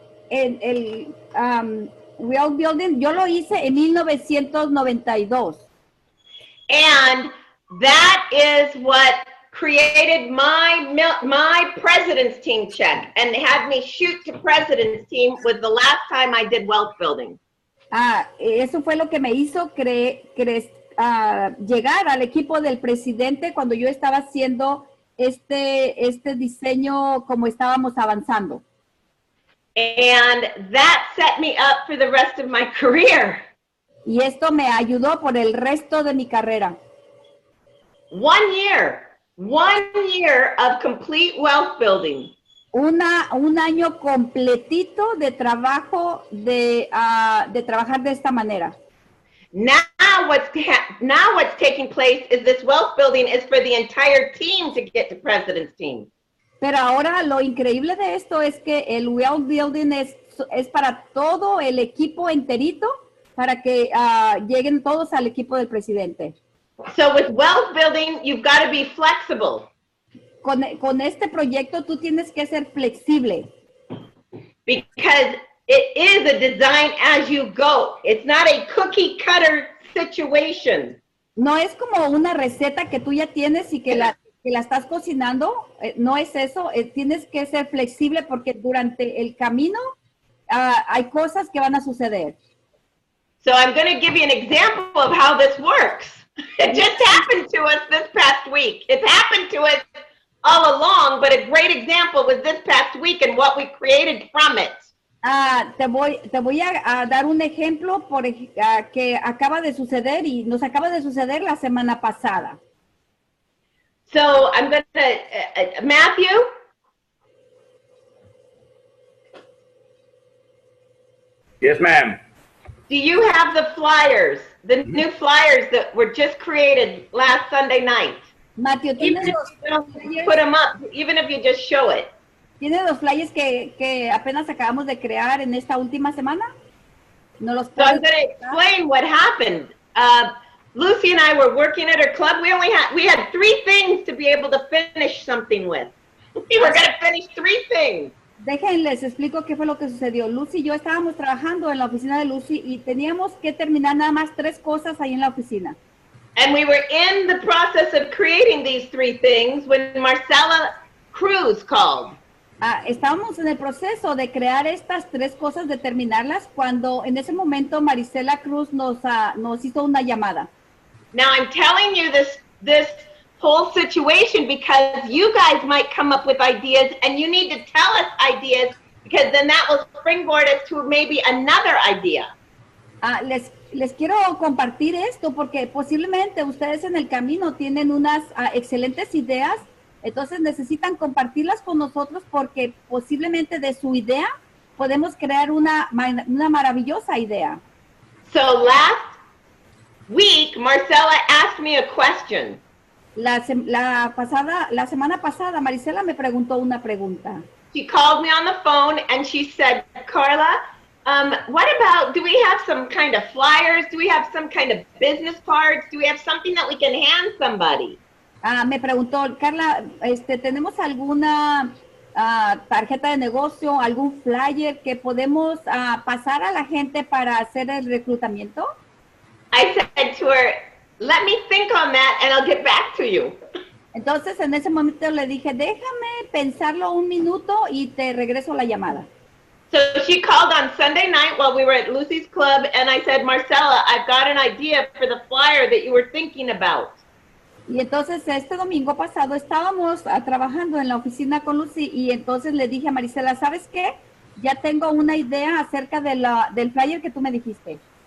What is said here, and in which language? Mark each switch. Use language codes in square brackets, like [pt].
[es] El wealth building, yo lo hice en 1992. [en] And that is what created my president's team check and had me shoot to president's team was the last time I did wealth building. [es] Eso fue lo que me hizo llegar al equipo del presidente cuando yo estaba haciendo este diseño como estábamos avanzando. [en] And that set me up for the rest of my career. [es] Y esto me ayudó por el resto de mi carrera. [en] 1 year of complete wealth building. [es] Un año completito de trabajo de trabajar de esta manera. [en] Now what's taking place is this wealth building is for the entire team to get to president's team. [es] Pero ahora lo increíble de esto es que el wealth building es para todo el equipo enterito, para que lleguen todos al equipo del presidente. [en] So with wealth building, you've got to be flexible. [es] Con este proyecto tú tienes que ser flexible. [en] Because it is a design as you go. It's not a cookie cutter situation. [es] No es como una receta que tú ya tienes y que que la estás cocinando, no es eso, tienes que ser flexible porque durante el camino hay cosas que van a suceder. [en] So I'm going to give you an example of how this works. It just happened to us this past week. It's happened to us all along, but a great example was this past week and what we created from it. [es] Te voy a dar un ejemplo que acaba de suceder y nos acaba de suceder la semana pasada. [en] So I'm going to, Matthew? Yes, ma'am. Do you have the flyers, the new flyers that were just created last Sunday night? Matthew, Even if you don't put them up, even if you just show it. [es] ¿Tiene los flyers que apenas acabamos de crear en esta última semana? ¿No los [en] So I'm going to explain what happened. Lucy and I were working at her club. We had 3 things to be able to finish something with. We were going to finish 3 things. [es] Déjenles explico qué fue lo que sucedió. Lucy y yo estábamos trabajando en la oficina de Lucy y teníamos que terminar nada más 3 cosas ahí en la oficina. [en] And we were in the process of creating these 3 things when Marcella Cruz called. [es] Estábamos en el proceso de crear estas 3 cosas, de terminarlas, cuando en ese momento Marisela Cruz nos hizo una llamada. [en] Now I'm telling you this whole situation because you guys might come up with ideas and you need to tell us ideas because then that will springboard us to maybe another idea. [es] Les quiero compartir esto porque posiblemente ustedes en el camino tienen unas excelentes ideas, entonces necesitan compartirlas con nosotros porque posiblemente de su idea podemos crear una maravillosa idea. [en] So last week, Marcella asked me a question. [es] La semana pasada, Marisela me preguntó una pregunta. [en] She called me on the phone and she said, Karla, what about, do we have some kind of flyers? Do we have some kind of business cards? Do we have something that we can hand somebody? [es] Me preguntó, Karla, ¿tenemos alguna tarjeta de negocio, algún flyer que podemos pasar a la gente para hacer el reclutamiento? [en] I said to her, let me think on that and I'll get back to you. [es] Entonces en ese momento le dije, déjame pensarlo un minuto y te regreso la llamada. [en] So she called on Sunday night while we were at Lucy's club and I said, Marcella, I've got an idea for the flyer that you were thinking about. [es] Y entonces este domingo pasado estábamos trabajando en la oficina con Lucy y entonces le dije a Marisela, ¿sabes qué? Ya tengo una idea acerca del flyer que tú me dijiste.